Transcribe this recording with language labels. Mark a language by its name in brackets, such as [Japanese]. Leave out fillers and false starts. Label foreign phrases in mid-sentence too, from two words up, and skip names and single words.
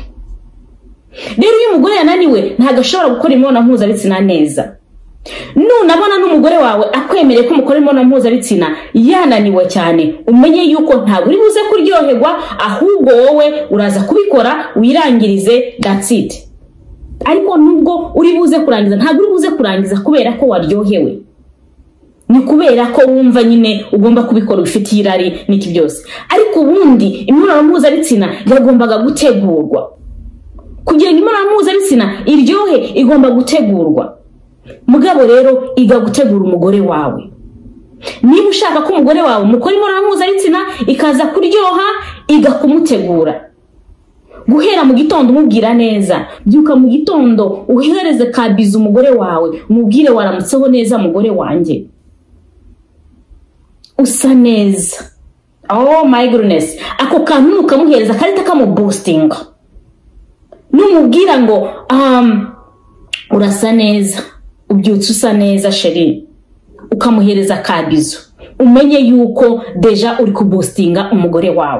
[Kinyarwanda] Rero iyo umugore yananiwe ntago ashobora gukora imibonano mpuzabitsina neza. Nunabona n'umugore wawe akwemereye ko mukora imibonano mpuzabitsina yananiwe cyane, umenye yuko ntago uri buze kuryoherwa, ahubwo wowe uraza kubikora wirangirize, [English] that's it. [Kinyarwanda] Ariko nubwo uri buze kurangiza, ntago uri buze kurangiza kubera ko waryohewe, ni kubera ko wumva nyine ugomba kubikora ufitiye irari n'iki byose. Ariko ubundi imibonano mpuzabitsina yagombaga gutegurwa. Kugira ngo imibonano mpuzabitsina iryohe igomba gutegurwa. Mugabo rero iga gutegura umugore wawe. Niba ushaka ko umugore wawe mukora imibonano mpuzabitsina ikaza kuryoha, iga kumutegura. Guhera mu gitondo umubwira neza, byuka mu gitondo uhereze kabiza umugore wawe, umubwire waramutseho neza mugore wanjye, usa neza. [English] Oh my goodness, [Kinyarwanda] ako kantu ukamuhereza karita kamuboostinga. Numubwira ngo urasa neza, ubyutse usa neza sheri, ukamuhereza kabizo, umenye yuko deja uri kuboostinga umugore wawe.